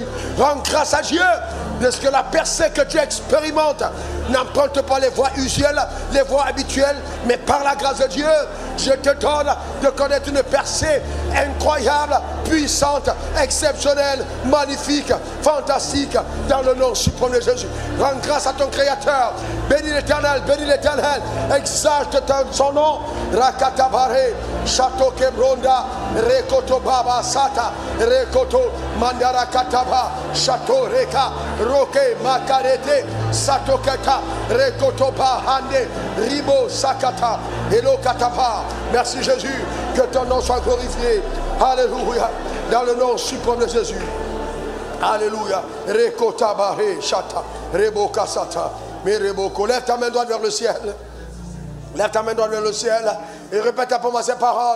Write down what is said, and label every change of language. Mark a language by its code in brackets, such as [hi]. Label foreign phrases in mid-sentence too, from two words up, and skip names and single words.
[fr] Rends grâce à Dieu de ce que la percée que tu expérimentes n'emprunte pas les voies usuelles, les voies habituelles, mais par la grâce de Dieu, je te donne de connaître une percée incroyable, puissante, exceptionnelle, magnifique, fantastique, dans le nom suprême de Jésus. Rends grâce à ton Créateur. Bénis l'Éternel, exalte son nom. Rakatabare, Chateau Kebronda, Rekoto Baba Sata, Rekoto Mandara Kataba, Chateau Reka, Roke Makarete, Satoketa, Rekoto Bahande, Ribo Sakata, Elo Kataba. Merci Jésus, que ton nom soit glorifié. Alléluia, dans le nom suprême de Jésus. Alléluia. Rekota Bare Chata, Rebo Kasata, Mereboko. Lève ta main droite vers le ciel. Lève ta main droite vers le ciel et répète après moi ces paroles.